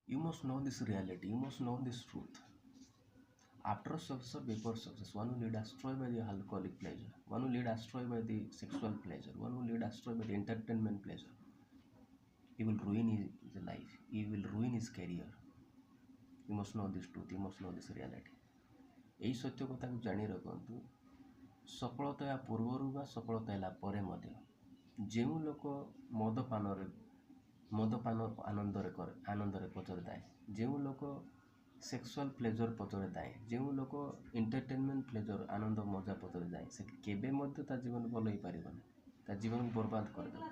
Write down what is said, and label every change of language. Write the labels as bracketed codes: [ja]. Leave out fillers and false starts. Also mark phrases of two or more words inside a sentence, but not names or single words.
[en] You must know this reality, you must know this truth. After success or before success, one will lead astray by the alcoholic pleasure, one will lead astray by the sexual pleasure, one will lead astray by the entertainment pleasure. He will ruin his life, he will ruin his career. You must know this truth, you must know this reality. [or] এই ସତ୍ୟ କଥାକୁ ଜାଣି ରଖନ୍ତୁ, ସଫଳତା ଏହା ପୂର୍ବରୁ ବା ସଫଳତା ହେଲା ପରେ ମଧ୍ୟ ଯେଉଁ ଲୋକ ମଦପାନ ଆନନ୍ଦରେ ପଛରେ ଥାଏ, ଯେଉଁ ଲୋକ [en] sexual pleasure [or] ପଛରେ ଥାଏ, ଯେଉଁ ଲୋକ [en] entertainment pleasure [or] ଆନନ୍ଦ ମଜା ପଛରେ ଥାଏ, ସେ କେବେ ମଧ୍ୟ ତା ଜୀବନ ଭଲ ହେଇପାରିବନି, ତା ଜୀବନକୁ ବର୍ବାଦ କରିଦେବ।